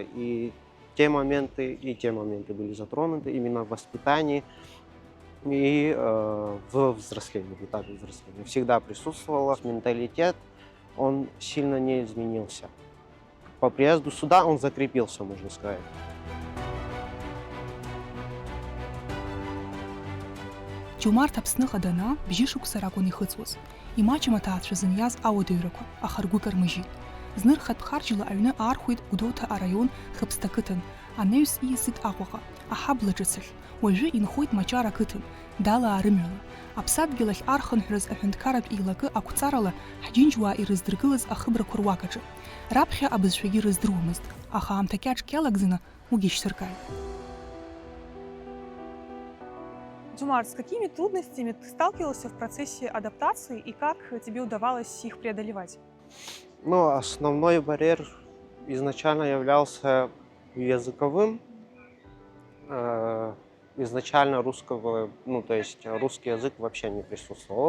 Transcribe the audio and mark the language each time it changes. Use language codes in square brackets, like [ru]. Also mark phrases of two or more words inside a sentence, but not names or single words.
[ru] И те моменты были затронуты именно в воспитании и в взрослении, в этапе взросления. Всегда присутствовало. Менталитет, он сильно не изменился. По приезду сюда он закрепился, можно сказать. [ab] Џьумарҭ Аԥсныҟа данаа бжьы шықәса ракәын ихыҵуаз. Имаҷым аҭаацәа зыниаз ауадаҩрақәа, аха ргәы кармыжьит. Зны рхатә харџьла аҩны аархәеит Гәдоуҭа араион Хыԥсҭа қыҭан. Анаҩс ииасит Аҟәаҟа, аҳабла ҿыцахь. Уажәы инхоит Мачара қыҭан, далаа рымҩала. Аԥсадгьыл ахь архынҳәраз аҳәынҭқарратә еилакы ақәҵарала ҳџьынџьуаа ирыздыргылаз ахыбрақәа руакаҿы. Раԥхьа абызшәагьы рыздыруамызт, аха аамҭа кьаҿк иалагӡаны уигьы шьҭыркааит. [ru] Джумарт, с какими трудностями ты сталкивался в процессе адаптации и как тебе удавалось их преодолевать? Основной барьер изначально являлся языковым. Изначально то есть русский язык вообще не присутствовал.